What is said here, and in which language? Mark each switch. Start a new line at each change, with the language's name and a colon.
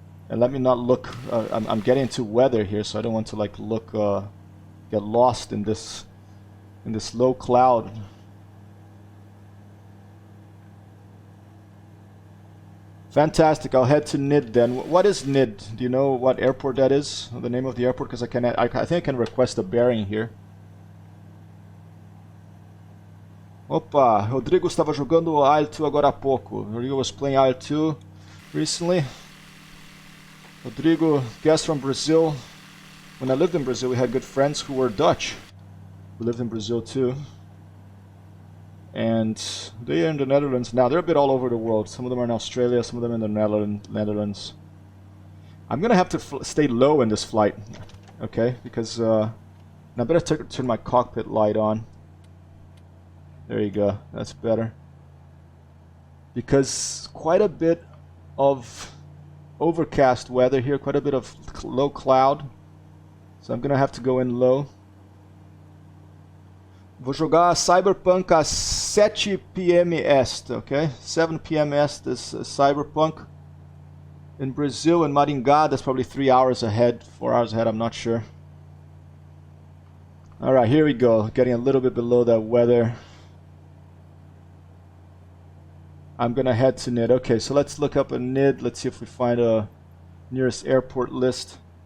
English: And let me not look, I'm getting into weather here, so I don't want to like look, get lost in this low cloud. Fantastic, I'll head to NID then. What is NID? Do you know what airport that is? The name of the airport? Because I think I can request a bearing here.
Portuguese: Opa, Rodrigo estava jogando IL-2 agora há pouco.
English: Rodrigo was playing IL-2 recently. Rodrigo, guest from Brazil. When I lived in Brazil, we had good friends who were Dutch. We lived in Brazil too. And they are in the Netherlands now. They're a bit all over the world. Some of them are in Australia, some of them in the Netherlands. I'm gonna have to stay low in this flight, okay? Because I better turn my cockpit light on. There you go. That's better. Because quite a bit of overcast weather here, quite a bit of low cloud. So I'm gonna have to go in low.
Portuguese: Vou jogar Cyberpunk às 7 p.m.
English: Est, okay? 7 p.m. Est is Cyberpunk. In Brazil, in Maringá, that's probably 3 hours ahead, 4 hours ahead, I'm not sure. Alright, here we go. Getting a little bit below that weather. I'm gonna head to NID. Okay, so let's look up a NID. Let's see if we find a nearest airport list.